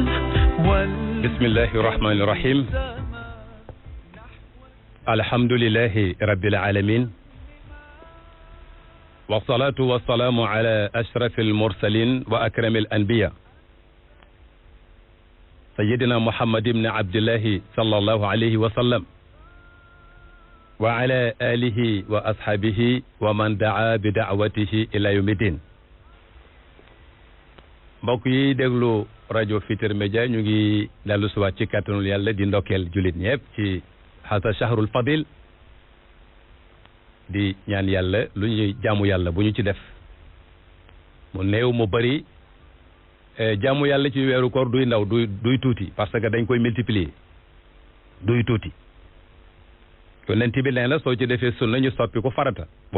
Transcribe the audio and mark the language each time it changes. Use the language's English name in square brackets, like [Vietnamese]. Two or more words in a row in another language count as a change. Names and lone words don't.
[Arabic] بسم الله الرحمن الرحيم الحمد لله رب العالمين والصلاة والسلام على أشرف المرسلين وأكرم الأنبياء سيدنا محمد بن عبد الله صلى الله عليه وسلم وعلى آله وأصحابه ومن دعا بدعوته إلى يوم الدين [Wolof] mbokk yi déglu rajo Futurs Médias ñu ngi dellu siwaat ci kàttanul yàlla di ndokkeel jullit ñëpp ci [Arabic] هذا الشهر الفضيل [Wolof] di ñaan yàlla lu ñuy jaamu yàlla bu ñu ci def mu néew mu bari jaamu yàlla ci weeru koor duy ndaw duy tuuti [French] parce que [Wolof] dañ koy multiplier duy tuuti yonent bi nee na soo ci defee sunna ñu soppi ko farata boo